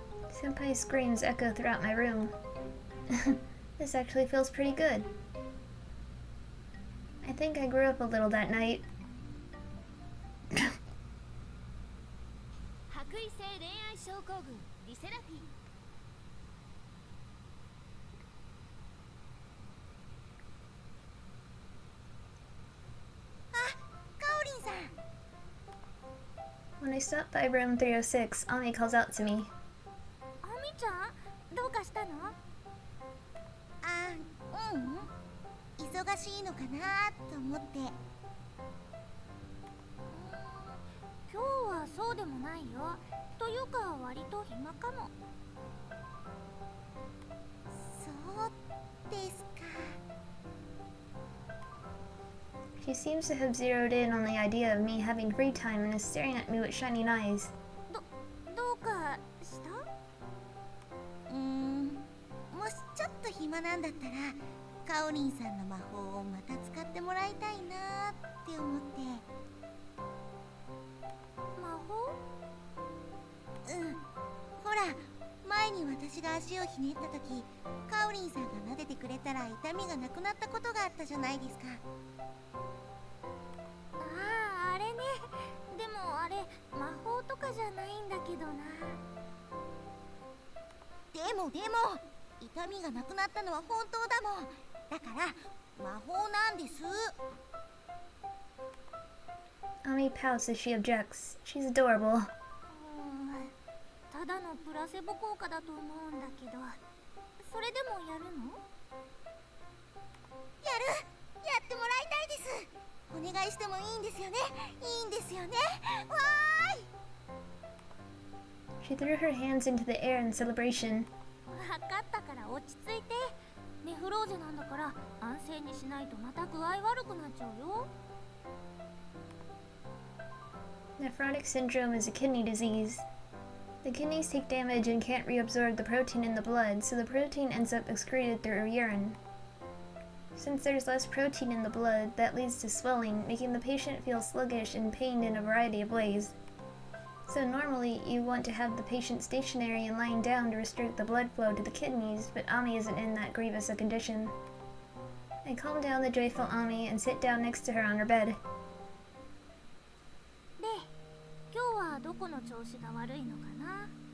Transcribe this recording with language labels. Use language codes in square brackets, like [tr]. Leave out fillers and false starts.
[en] Senpai's screams echo throughout my room. This actually feels pretty good. I think I grew up a little that night. [ja] 白衣性恋愛症候群リセラフィー。あ、カオリンさん。 [en] When I stop by room 306, Ami calls out to me. [ja] アミちゃん、どうかしたの？あ、うん。忙しいのかなと思って。今日はそうでもないよ。というか割と暇かも。そうですか。 [en] She seems to have zeroed in on the idea of me having free time and is staring at me with shining eyes. [ja] どうかした？もしちょっと暇なんだったらカオリンさんの魔法をまた使ってもらいたいなって思って。魔法？ほら、前に私が足をひねった時カオリンさんが撫でてくれたら痛みがなくなったことがあったじゃないですか。あれね。でもあれ魔法とかじゃないんだけどな。でも痛みがなくなったのは本当だもん。だから魔法なんです。 [en] Ami pouts as she objects. She's adorable. [ja] ただのプラセボ効果だと思うんだけど、それでもやるの？やってもらいたいです。お願いしてもいいんですよね。いいんですよね。わーい。 [en] She threw her hands into the air in celebration. [ja] わかったから落ち着いて。ネフローゼなんだから安静にしないとまた具合悪くなっちゃうよ。 [en] Nephrotic syndrome is a kidney disease. The kidneys take damage and can't reabsorb the protein in the blood, so the protein ends up excreted through urine. Since there's less protein in the blood, that leads to swelling, making the patient feel sluggish and pained in a variety of ways. So normally, you want to have the patient stationary and lying down to restrict the blood flow to the kidneys, but Ami isn't in that grievous a condition. I calm down the joyful Ami and sit down next to her on her bed. [ja] で、今日はどこの調子が悪いのかな？